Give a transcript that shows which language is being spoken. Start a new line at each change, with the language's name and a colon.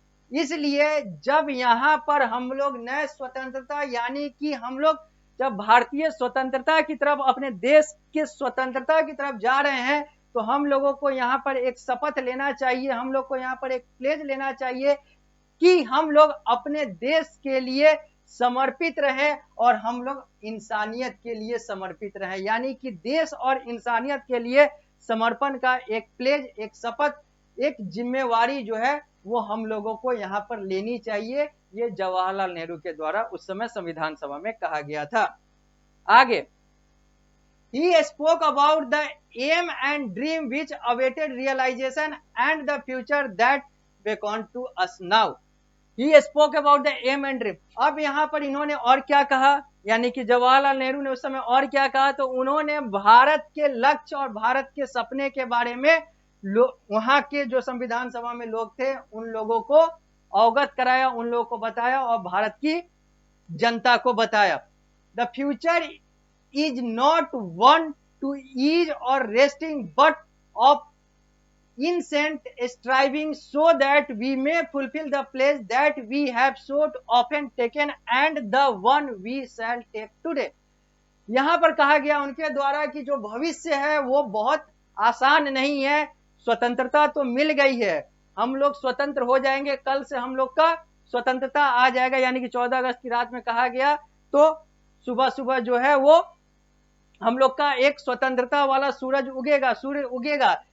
Hindi: इसलिए जब यहाँ पर हम लोग नए स्वतंत्रता यानी कि हम लोग जब भारतीय स्वतंत्रता की तरफ, अपने देश के स्वतंत्रता की तरफ जा रहे हैं, तो हम लोगों को यहाँ पर एक शपथ लेना चाहिए, हम लोग को यहाँ पर एक प्लेज लेना चाहिए कि हम लोग अपने देश के लिए समर्पित रहें और हम लोग इंसानियत के लिए समर्पित रहें। यानी कि देश और इंसानियत के लिए समर्पण का एक प्लेज, एक शपथ, एक जिम्मेवारी जो है वो हम लोगों को यहाँ पर लेनी चाहिए। ये जवाहरलाल नेहरू के द्वारा उस समय संविधान सभा में कहा गया था। आगे,
English: he spoke about the aim and dream which awaited realization and the future that beckoned to us now। He spoke about the aim and dream।
Hindi: अब यहाँ पर इन्होंने और क्या कहा, यानी कि जवाहरलाल नेहरू ने उस समय और क्या कहा, तो उन्होंने भारत के लक्ष्य और भारत के सपने के बारे में वहां के जो संविधान सभा में लोग थे उन लोगों को अवगत कराया, उन लोगों को बताया और भारत की जनता को बताया।
English: The future is not one to ease or resting, but of incessant striving, so that we may fulfill the place that we have so often taken and the one we shall take today.
Hindi: यहाँ पर कहा गया उनके द्वारा कि जो भविष्य है वो बहुत आसान नहीं है। स्वतंत्रता तो मिल गई है, हम लोग स्वतंत्र हो जाएंगे, कल से हम लोग का स्वतंत्रता आ जाएगा, यानी कि 14 अगस्त की रात में कहा गया, तो सुबह सुबह जो है वो हम लोग का एक स्वतंत्रता वाला सूरज उगेगा, सूर्य उगेगा।